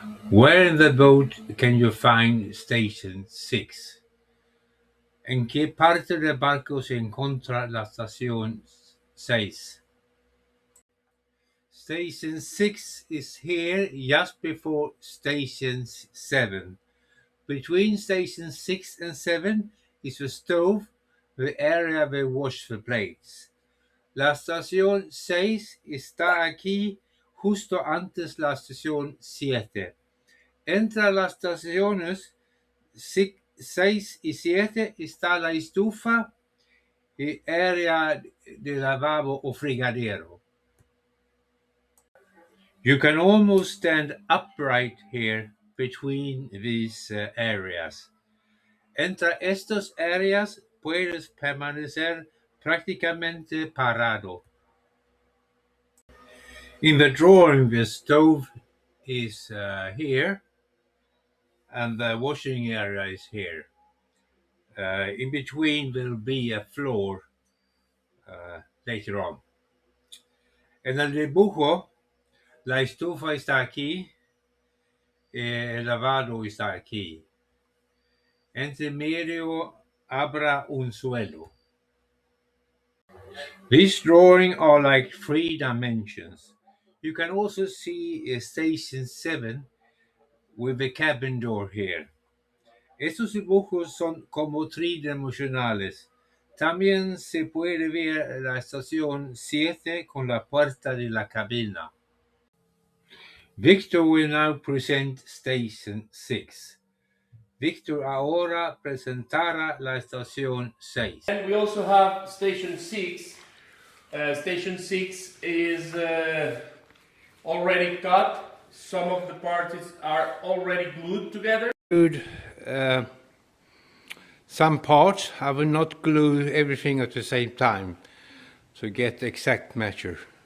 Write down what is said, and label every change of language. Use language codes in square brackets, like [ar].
[en] Where in the boat can you find Station 6? [es] ¿En qué parte del barco se encuentra la estación 6? [en] Station 6 is here just before Station 7. Between Station 6 and 7 is the stove, the area where we wash the plates. [es] La estación 6 está aquí justo antes la estación 7. Entre las estaciones 6 y 7 está la estufa y área de lavabo o fregadero. [en] You can almost stand upright here between these areas. [es] Entre estas áreas puedes permanecer prácticamente parado. [en] In the drawing, the stove is here, and the washing area is here. In between will be a floor later on. [es] En el dibujo, la estufa está aquí, el lavado está aquí. Entre medio habrá un suelo. [en] These drawings are like 3 dimensions. You can also see Station 7 with the cabin door here. [es] Estos dibujos son como tridimensionales. También se puede ver la estación 7 con la puerta de la cabina. [en] Victor will now present Station 6. [es] Victor ahora presentará la estación 6. [en] And we also have Station 6. Station 6 is already cut. Some of the parts are already glued together. Some parts I will not glue everything at the same time to get the exact measure.